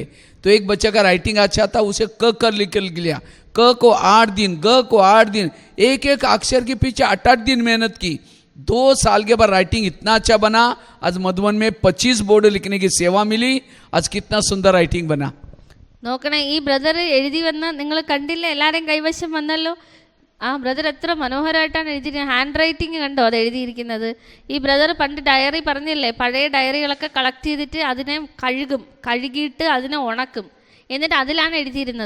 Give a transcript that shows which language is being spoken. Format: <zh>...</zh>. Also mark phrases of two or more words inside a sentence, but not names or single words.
<hi>तो एक बच्चे का राइटिंग अच्छा था, उसे क लिख लिया, क को 8 दिन, ग को 8 दिन, एक एक अक्षर के पीछे 8-8 दिन मेहनत की. 2 साल के बाद राइटिंग इतना अच्छा बना. आज मधुबन में 25 बोर्ड लिखने की सेवा मिली. आज कितना सुंदर राइटिंग बना.</hi> <ml>നോക്കണേ, ഈ ബ്രദർ എഴുതി വന്ന നിങ്ങൾ കണ്ടില്ല, എല്ലാവരും കൈവശം വന്നല്ലോ. ആ ബ്രദർ എത്ര മനോഹരമായിട്ടാണ് എഴുതിയിരിക്കുന്നത്.</ml> <en>hand writing</en> <ml>കണ്ടോ അത് എഴുതിയിരിക്കുന്നത്. ഈ ബ്രദർ പണ്ട് ഡയറി പറഞ്ഞില്ലേ, പഴയ ഡയറികളൊക്കെ കളക്ട് ചെയ്തിട്ട് അതിനെ കഴുകിയിട്ട് അതിനെ ഉണക്കും, എന്നിട്ട് അതിലാണ് എഴുതിയിരുന്നത്.</ml>